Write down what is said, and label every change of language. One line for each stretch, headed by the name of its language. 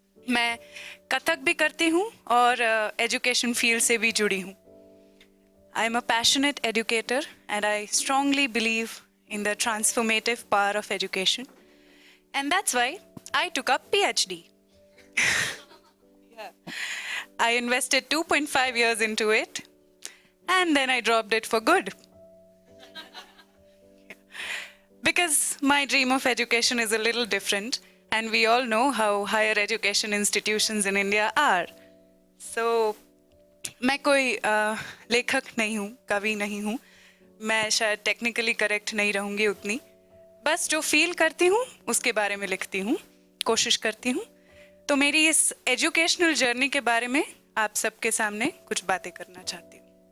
Hindi: मैं कथक भी करती हूँ और एजुकेशन फील्ड से भी जुड़ी हूँ।
English: I am a passionate educator and I strongly believe in the transformative power of education. And that's why I took up PhD. Yeah. I invested 2.5 years into it and then I dropped it for good. Because my dream of education is a little different and we all know how higher education institutions in India are.
Hindi: So, मैं कोई लेखक नहीं हूँ, कवि नहीं हूँ, मैं शायद टेक्निकली करेक्ट नहीं रहूँगी उतनी, बस जो फील करती हूँ उसके बारे में लिखती हूँ, कोशिश करती हूँ। तो मेरी इस एजुकेशनल जर्नी के बारे में आप सबके सामने कुछ बातें करना चाहती हूँ।